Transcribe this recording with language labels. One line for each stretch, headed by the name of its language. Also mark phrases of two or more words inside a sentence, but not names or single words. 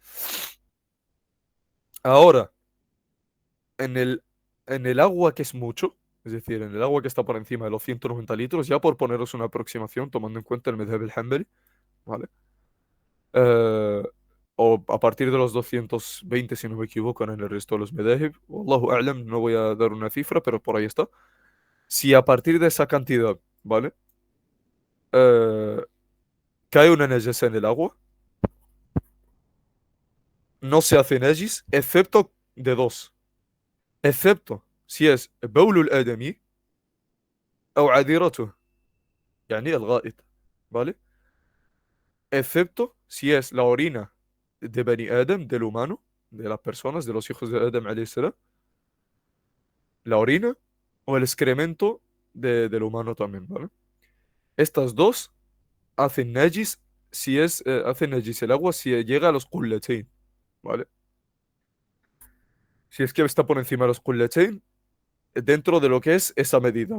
Spanish: Ahora, en en el agua que es mucho, es decir, en el agua que está por encima de los 190 litros, ya por poneros una aproximación, tomando en cuenta el
Arabic: المذهب الحنبلي,
Spanish: ¿vale? Eh, o a partir de los 220, si no me equivoco, en el resto de los madhab,
Arabic: والله أعلم,
Spanish: no voy a dar una cifra, pero por ahí está. Si a partir de esa cantidad, ¿vale? Eh, cae una najasa en el agua, no se hace najis, excepto de dos. Excepto si es
Arabic: بول الآدمي أو عذرته, يعني الغائط,
Spanish: ¿vale? Excepto si es la orina de Bani Adam, del humano, de las personas, de los hijos de Adam,
Arabic: عليه السلام,
Spanish: la orina o el excremento del humano también, ¿vale? Estas dos hacen najis el agua si llega a los qullatayn, ¿vale? Si es que está por encima de los qullatayn, dentro de lo que es esa medida.